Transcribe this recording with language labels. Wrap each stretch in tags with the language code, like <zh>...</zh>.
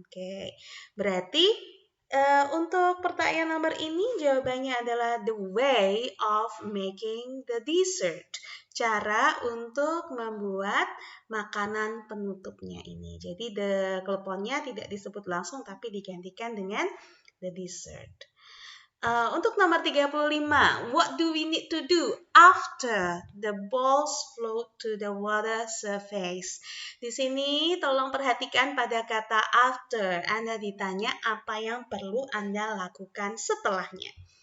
<id>Oke, berarti untuk pertanyaan nomor ini jawabannya adalah</id> <en>the way of making the dessert.</en> <id>Cara untuk membuat makanan penutupnya ini. Jadi the kleponnya tidak disebut langsung, tapi digantikan dengan</id> <en>the dessert.</en> <id>Untuk nomor 35,</id> <en>what do we need to do after the balls float to the water surface?</en> <id>Di sini tolong perhatikan pada kata after. Anda ditanya apa yang perlu Anda lakukan setelahnya.</id>